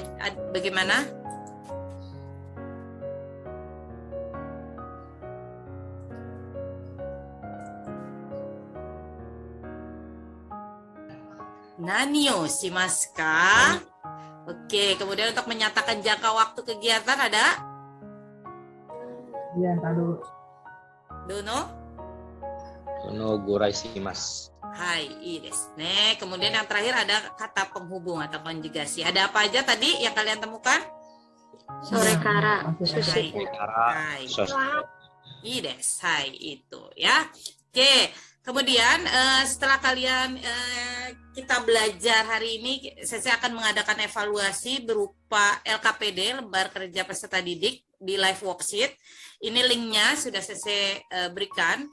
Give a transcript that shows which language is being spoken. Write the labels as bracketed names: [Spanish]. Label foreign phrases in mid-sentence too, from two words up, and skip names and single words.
[Japanese] Bagaimana? 何をしますか? [Indonesian] Oke, kemudian untuk menyatakan jangka waktu kegiatan ada? Iya, tadu. [Japanese] Dono? どのぐらいします. はい、いいですね. [Indonesian] Kemudian yang terakhir ada kata penghubung atau konjugasi. Ada apa aja tadi yang kalian temukan? [Japanese] Sorekara. Hai. いいです. [Indonesian] Hai, itu ya. Oke. Kemudian setelah kalian kita belajar hari ini, saya akan mengadakan evaluasi berupa LKPD, lembar kerja peserta didik, di [English] live worksheet. [Indonesian] Ini linknya sudah saya berikan.